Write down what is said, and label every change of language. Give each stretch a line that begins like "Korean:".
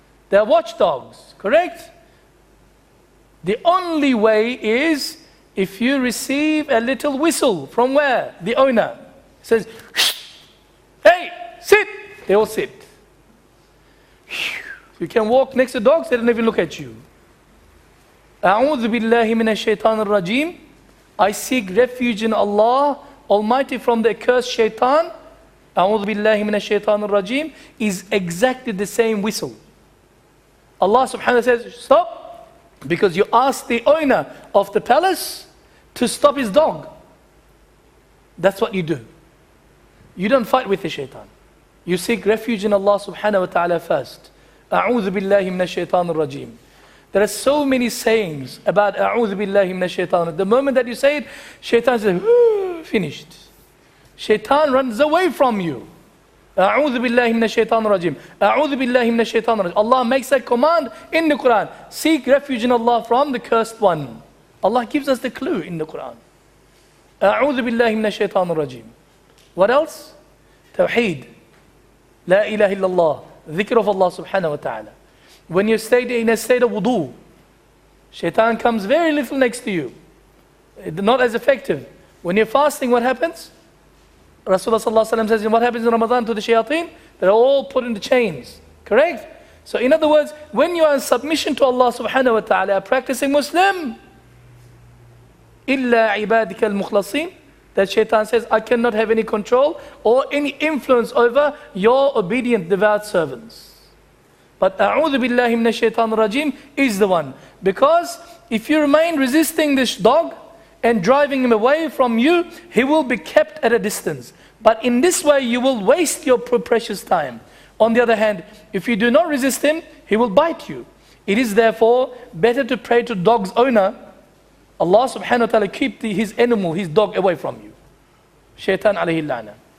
English: They're watchdogs, correct? The only way is if you receive a little whistle from where? The owner says, hey, sit. They all sit. You can walk next to dogs, they don't even look at you.
Arabic: أعوذ بالله من الشيطان الرجيم.
English: I seek refuge in Allah Almighty from the accursed Shaytan.
Arabic: أعوذ بالله من الشيطان الرجيم
English: is exactly the same whistle. Allah subhanahu wa ta'ala says, stop, because you asked the owner of the palace to stop his dog. That's what you do. You don't fight with the shaitan. You seek refuge in Allah subhanahu wa ta'ala first.
Arabic: أعوذ بالله من الشيطان الرجيم.
English: There are so many sayings about
Arabic: أعوذ بالله من الشيطان.
English: The moment that you say it, shaitan says, finished. Shaitan runs away from you.
Arabic: أعوذ بالله من الشيطان الرجيم. أعوذ بالله من الشيطان الرجيم.
English: Allah makes that command in the Qur'an. Seek refuge in Allah from the cursed one. Allah gives us the clue in the Qur'an.
Arabic: أعوذ بالله من الشيطان الرجيم.
English: What else? Tawheed. La ilaha illallah. Dhikr of Allah subhanahu wa ta'ala. When you stay in a state of wudu, shaitan comes very little next to you. Not as effective. When you're fasting, what happens? Rasulullah sallallahu alaihi wasallam says, what happens in Ramadan to the shayateen? They're all put into chains. Correct? So in other words, when you are in submission to Allah subhanahu wa ta'ala, a practicing Muslim,
Arabic: إِلَّا عِبَادِكَ الْمُخْلَصِينَ,
English: that shaitan says, I cannot have any control or any influence over your obedient, devout servants. But
Arabic: أعوذ بالله من الشيطان الرجيم
English: is the one. Because if you remain resisting this dog and driving him away from you, he will be kept at a distance. But in this way, you will waste your precious time. On the other hand, if you do not resist him, he will bite you. It is therefore better to pray to dog's owner, Allah subhanahu wa ta'ala keep his animal, his dog away from you. Shaytan alayhi la'na.